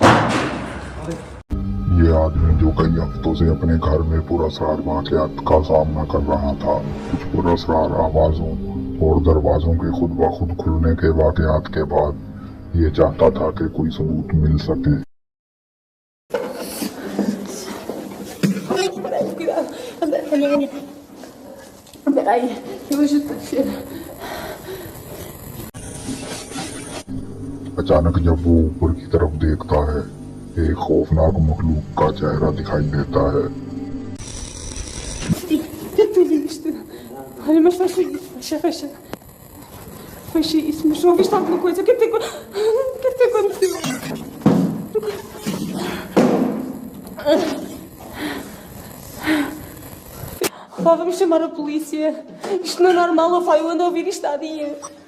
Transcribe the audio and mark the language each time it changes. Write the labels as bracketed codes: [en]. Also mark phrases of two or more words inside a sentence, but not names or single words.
[ur] یہ آدمی جو کئی ہفتوں سے اپنے گھر میں پراسرار واقعات کا سامنا کر رہا تھا، کچھ پراسرار آوازوں اور دروازوں کے خود بخود کھلنے کے واقعات کے بعد یہ چاہتا تھا کہ کوئی ثبوت مل سکے. [pt] Cuidado, anda, peraí, eu ajudo a cheira. [ur] اچانک جب وہ اوپر کی طرف دیکھتا ہے، ایک خوفناک مخلوق کا چہرہ دکھائی دیتا ہے. [pt] Que tu viste? Olha, mas fecha. Fecha isso, mas ouviste alguma coisa? O que é que te aconteceu? Pá, vamos chamar a polícia. Isto não é normal, ó, eu ando a ouvir isto há dias.